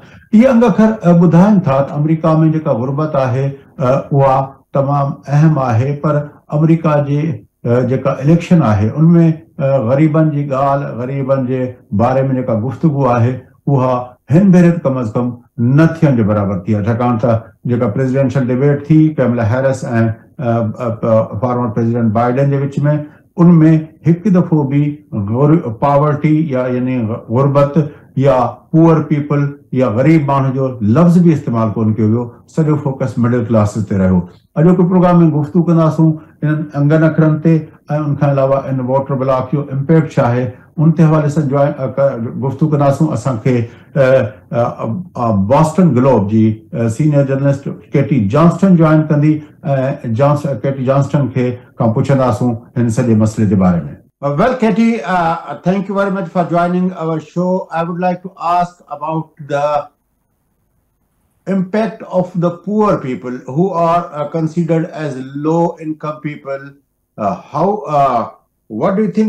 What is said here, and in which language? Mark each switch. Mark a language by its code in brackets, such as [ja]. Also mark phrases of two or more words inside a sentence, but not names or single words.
[sd] इहे अंग अखर ॿुधाइनि था त अमेरिका में जेका गुरबत आहे उहा तमामु अहम आहे, पर अमेरिका जे जेका इलेक्शन आहे उनमें ग़रीबनि जी ॻाल्हि, ग़रीबनि जे बारे में जेका गुफ़्तगू आहे उहा हिन भेरे कम अज़ कम न थियण जे बराबरि थी आहे, छाकाणि त जेका [en] presidential debate [sd] थी कैमला हैरिस ऐं [en] former president [sd] बाइडेन जे विच में उनमें हिकु दफ़ो बि पॉवर्टी या यानी गुरबत या [en] poor people [sd] या ग़रीब माण्हू जो लफ़्ज़ बि इस्तेमालु कोन कयो वियो, सॼो फोकस [en] middle classes [sd] ते रहियो। अॼोके प्रोग्राम में गुफ़्तगू कंदासूं इन्हनि अंगनि अखरनि ते ऐं उनखां अलावा इन [en] voter block [sd] जो इम्पैक्ट छा आहे उन ते हवाले सां गुफ़्तगू कंदासूं। असांखे बॉस्टन ग्लोब जी [en] senior journalist [sd] केटी जॉन्स्टन ज्वाइन कंदी ऐं केटी जॉन्स्टन खे खां पुछंदासूं हिन सॼे मसइले जे बारे में। [en] Well, Katie, thank you very much for joining our show. I would like to ask about the impact of the poor people who are considered as low-income people. What do you think?